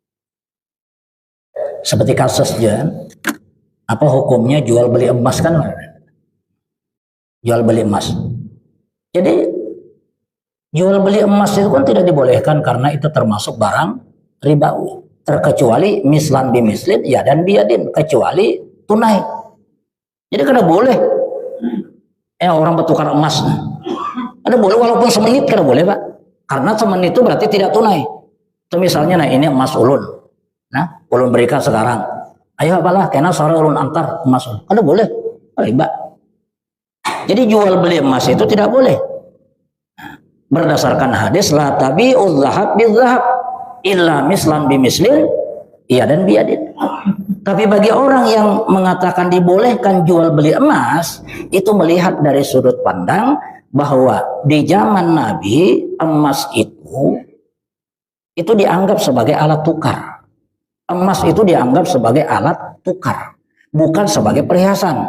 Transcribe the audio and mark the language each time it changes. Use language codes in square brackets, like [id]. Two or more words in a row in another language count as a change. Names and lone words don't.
[id] Seperti kasusnya, apa hukumnya jual beli emas kan? Jual beli emas. Jadi jual beli emas itu kan tidak dibolehkan karena itu termasuk barang ribawi. Terkecuali [ar] mislan bimislin, [id] ya dan biadin, kecuali tunai. [bjn] Jadi kada boleh orang bertukar emas. Kada boleh walaupun semenit, kada boleh, Pak. [id] Karena semenit itu berarti tidak tunai. [bjn] Itu misalnya, nah ini emas ulun. Nah, ulun berikan sekarang. Ayo apalah, kena sore ulun antar emas ulun. Kada boleh, riba. [id] Jadi jual beli emas itu tidak boleh. Berdasarkan hadis, [ar] لا تبيعوا الذهب بالذهب إلا مثلا بمثل, [id] iya dan [ar] biadin. [id] Tapi bagi orang yang mengatakan dibolehkan jual beli emas, itu melihat dari sudut pandang bahwa di zaman Nabi emas itu dianggap sebagai alat tukar. Emas itu dianggap sebagai alat tukar, bukan sebagai perhiasan.